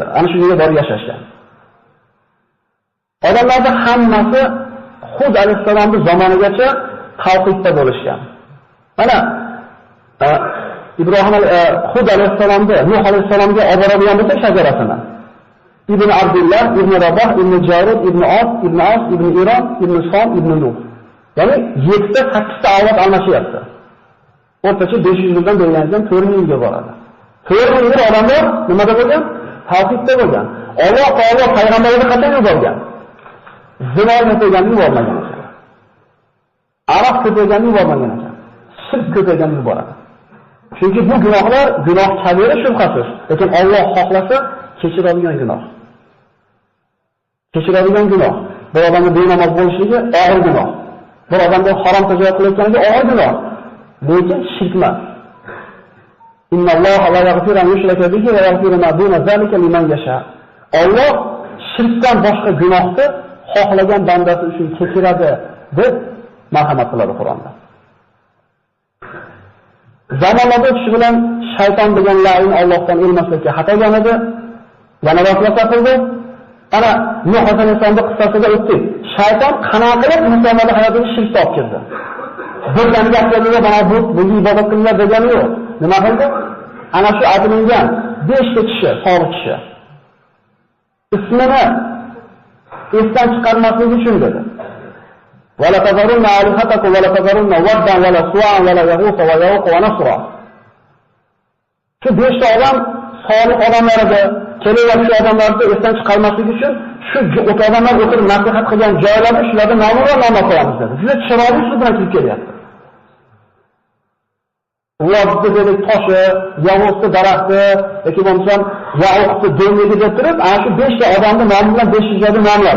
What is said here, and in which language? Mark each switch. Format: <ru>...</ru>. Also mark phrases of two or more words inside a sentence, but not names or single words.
<uz>Ana shu yerga borib yashashgan. Odamlarning hammasi Hud alayhisalomning zamonigacha tavhidda bo'lishgan. Mana Hud alayhisalomda Nuh alayhisalomga olib boradigan bo'lsa shajarasini. Ibn Abdulloh, Ibn Raboh, Ibn Jarud, Ibn Os, Ibn As, Ibn Iron, Ibn Som, Ibn Nuh. Ya'ni 7-8 ta avlod almashyapti. O'rtacha 500 yildan bo'ylangan 4000 yilga boradi. 4000 yil odamlar nimada bo'lgan? Tavhidda bo'lgan. Alloh taolo payg'ambarlarni qachon yuborgan? Zino qilganini yubormagan ekan. Aroq qilganini yubormagan ekan. Shirk qilganini yuboradi. Chunki bu gunohlar gunoh kabira shubhasiz, lekin Alloh xohlasa kechiradigan gunoh. Kechiradigan gunoh. Bir odamning benamoz bo'lishligi og'ir gunoh. Bir odamga harom tajovuz qilayotganligi og'ir gunoh. Lekin shirk emas.</uz> <ar>إن الله لا يغفر أن يشرك به ويغفر ما دون ذلك لمن يشاء.</ar> <uz>Alloh shirkdan boshqa gunohni xohlagan bandasi uchun kechiradi deb marhamat qiladi Qur'onda. Zamonlarda o'tishi bilan shayton degan la'in Allohdan ilmaslikka xatogan edi. Yana vasvasa qildi. Ana Nuh alayhissalomning qissasida o'tdik. Shayton qanaqa qilib insonlarning hayotiga shirk olib kirdi. Bir dam gaplarida mana bu ibodat qilinglar degani yo'q. Nima qildi? Ana shu aytilgan 5 ta kishi, solih kishi. Ismini esdan chiqarmaslik uchun dedi.</uz> <ar>ولا تذرن آلهتكم ولا تذرن ودا ولا سواعا ولا يغوث ويعوق ونسرا.</ar> <uz>Shu 5 ta odam solih odamlar edi. Kelayotgan odamlarni esdan chiqarmaslik uchun shu odamlar o'tirib nasihat qilgan joylarni shularga nomi va nom qo'yamiz dedi. Juda chiroyli usul bilan kirib kelyapti. Ularni dedi toshi, yovuzli daraxti yoki bo'lmasam yauqni do'ngligi deb turib, ana shu 5 ta odamni nomi bilan 5 joyda nomladi.</uz>